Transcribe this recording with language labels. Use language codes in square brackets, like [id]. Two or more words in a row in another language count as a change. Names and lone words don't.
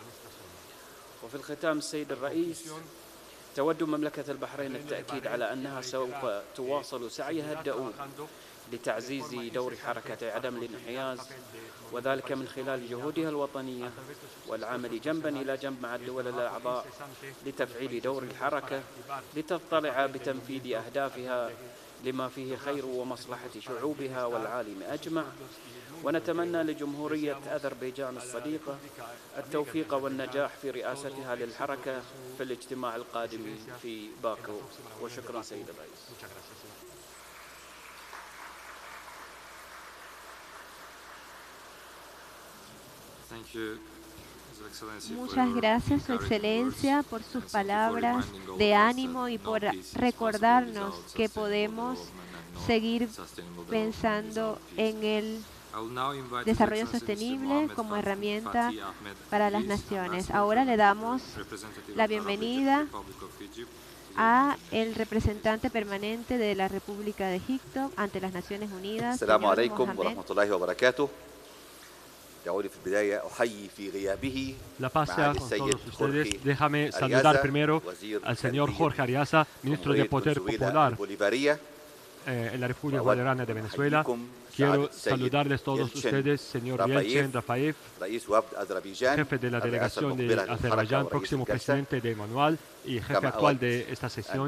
[ar] وفي الختام السيد الرئيس، تود مملكة البحرين التأكيد على أنها سوف تواصل سعيها الدؤوب لتعزيز دور حركة عدم الانحياز، وذلك من خلال جهودها الوطنية والعمل جنبا إلى جنب مع الدول الأعضاء لتفعيل دور الحركة لتطلع بتنفيذ أهدافها لما فيه خير ومصلحة شعوبها والعالم أجمع. ونتمنى لجمهورية أذربيجان الصديقة التوفيق والنجاح في رئاستها للحركة في الاجتماع القادم في باكو. وشكرا سيد الرئيس. [es] Muchas gracias, Su Excelencia, por sus palabras de ánimo y por recordarnos que podemos seguir pensando en el desarrollo sostenible como herramienta para las naciones. Ahora le damos la bienvenida a el representante permanente de la República de Egipto ante las Naciones Unidas. [ar] السلام عليكم ورحمة الله وبركاته. [es] La paz sea con todos ustedes. Déjame saludar primero al señor Jorge Ariasa, ministro de Poder Popular en la República Bolivariana de Venezuela. Quiero saludarles todos ustedes, señor Yeltsin Rafaev, jefe de la delegación de Azerbaiyán, próximo presidente de Manual y jefe actual de esta sesión.